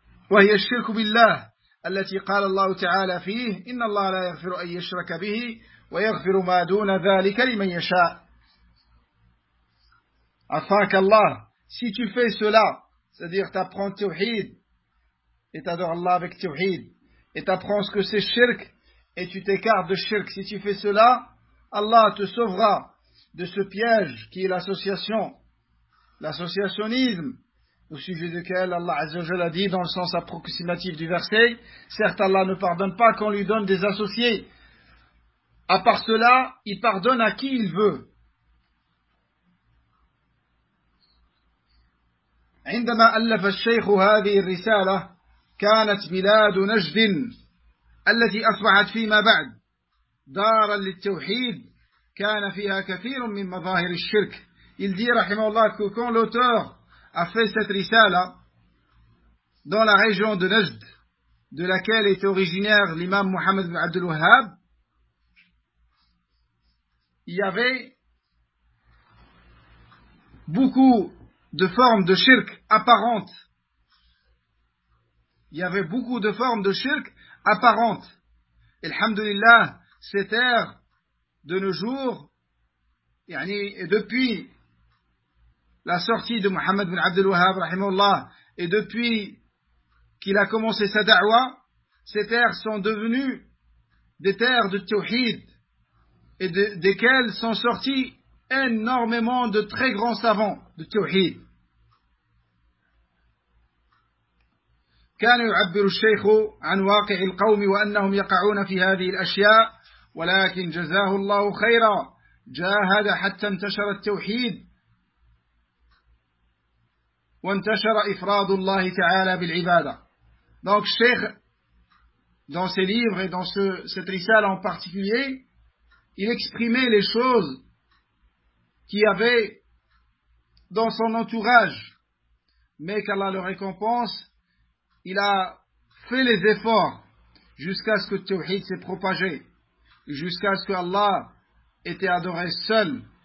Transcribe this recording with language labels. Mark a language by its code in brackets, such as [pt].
[ar] وهي الشرك بالله التي قال الله تعالى فيه إن الله لا يغفر أن يشرك به ويغفر ما دون ذلك لمن يشاء. [fr] Afin qu'Allah, si tu fais cela, c'est-à-dire t'apprends tawhid et t'adores Allah avec tawhid et t'apprends ce que c'est shirk et tu t'écartes de shirk, si tu fais cela, Allah te sauvera de ce piège qui est l'association, l'associationnisme. Au sujet duquel Allah Azza wa Jalla a dit dans le sens approximatif du verset, certes Allah ne pardonne pas qu'on lui donne des associés. À part cela, il pardonne à qui il veut. [ar] عندما ألف الشيخ هذه الرسالة كانت بلاد نجد التي أصبحت فيما بعد دارا للتوحيد كان فيها كثير من مظاهر الشرك. [fr] Il dit, rahimahullah, que quand l'auteur a fait cette risala dans la région de Najd, de laquelle est originaire l'imam Muhammad ibn Abdul Wahhab, il y avait beaucoup de formes de shirk apparentes. Il y avait beaucoup de formes de shirk apparentes. Alhamdulillah, ces terres de nos jours, et depuis la sortie de Muhammad ibn Abdul Wahhab, rahimahullah, et depuis qu'il a commencé sa da'wa, ces terres sont devenues des terres de tawhid, et desquelles sont sortis énormément de très grands savants de tawhid. [ar] كانوا يعبر الشيخ عن واقع القوم وأنهم يقعون في هذه الأشياء ولكن جزاه الله خيرا جاهد حتى انتشر التوحيد وانتشر إفراد الله تعالى بالعبادة. [fr] Donc Cheikh, dans ses livres et dans cette rissale en particulier, il exprimait les choses qu'il y avait dans son entourage, mais qu'Allah le récompense, il a fait les efforts jusqu'à ce que le tawhid s'est propagé, jusqu'à ce que Allah était adoré seul.